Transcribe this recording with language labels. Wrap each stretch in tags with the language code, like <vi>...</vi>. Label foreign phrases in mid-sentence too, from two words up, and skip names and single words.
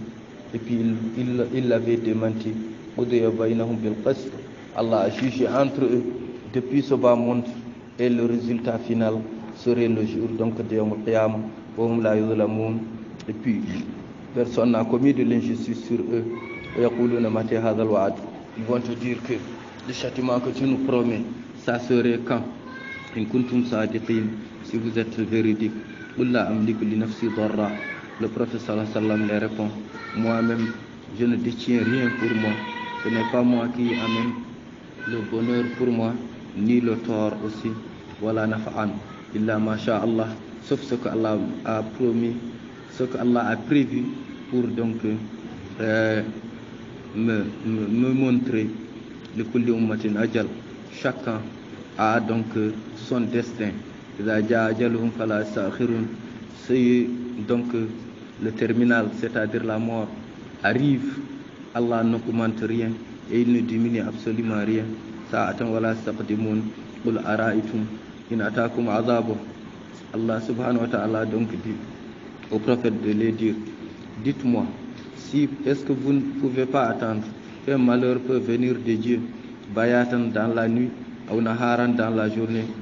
<fr>Et puis il l'avait démenti. Allah a jugé entre eux depuis ce bas monde, et le résultat final serait le jour donc de</fr> <ar>يوم القيامة.</ar> <fr>Et puis personne n'a commis de l'injustice sur eux. Ils vont te dire que le châtiment que tu nous promets, ça serait quand?</fr> <ar>إن كنتم صادقين,</ar> <fr>si vous êtes véridique. Le prophète</fr> <ar>صلى الله عليه وسلم</ar> <fr>les répond: moi-même, je ne détiens rien pour moi. Ce n'est pas moi qui amène le bonheur pour moi, ni le tort aussi.</fr> <ar>ولا نفعا إلا ما شاء الله,</ar> <fr>sauf ce que Allah a promis, ce que Allah a prévu pour donc me montrer.</fr> <ar>لكل أمة أجل,</ar> <fr>chacun a donc son destin. C'est donc le terminal, c'est-à-dire la mort, arrive. Allah ne commente rien et il ne diminue absolument rien.</fr> <ar>الله سبحانه وتعالى</ar> <fr>donc dit au prophète de les dire: dites-moi, si est-ce que vous ne pouvez pas attendre qu'un malheur peut venir de Dieu, bayatan dans la nuit, ou naharan dans la journée?</fr>